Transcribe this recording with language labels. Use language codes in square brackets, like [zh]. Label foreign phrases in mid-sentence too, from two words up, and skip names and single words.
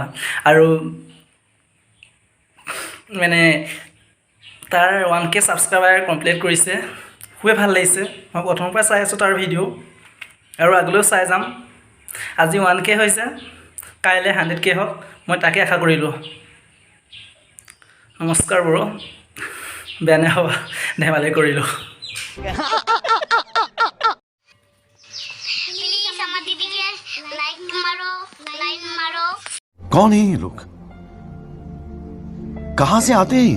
[as] আৰু মানে তাৰ 1K [en] subscriber complete [as] কৰিছে, খুবেই ভাল লাগিছে। মই প্ৰথমৰ পৰা চাই আছোঁ তাৰ ভিডিঅ' আৰু আগলৈও চাই যাম। আজি 1K হৈছে, কাইলৈ 100K হওক, মই তাকে আশা কৰিলোঁ। নমস্কাৰ ব্ৰ, বেয়া নাভাবা, ধেমালি কৰিলোঁ। [hi] कौन है ये लोग? कहां से आते हैं?